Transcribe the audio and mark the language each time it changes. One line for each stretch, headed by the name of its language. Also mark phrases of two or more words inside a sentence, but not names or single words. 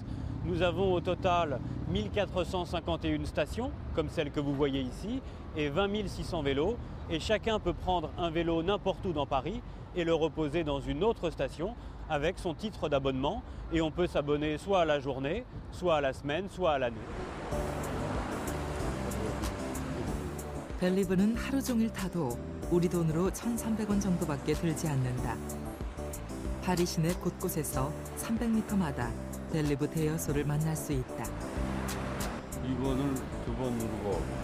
French: Nous avons au total 1451 stations, comme celle que vous voyez ici, et 20 600 vélos. Et chacun peut prendre un vélo n'importe où dans Paris et le reposer dans une autre station avec son titre d'abonnement. Et on peut s'abonner soit à la journée, soit à la semaine, soit à l'année.
Korean: 벨리브는 하루 종일 타도 우리 돈으로 1,300원 정도밖에 들지 않는다. 파리 시내 곳곳에서 300m마다 벨리브 대여소를 만날 수 있다. 2번을 2번 누르고.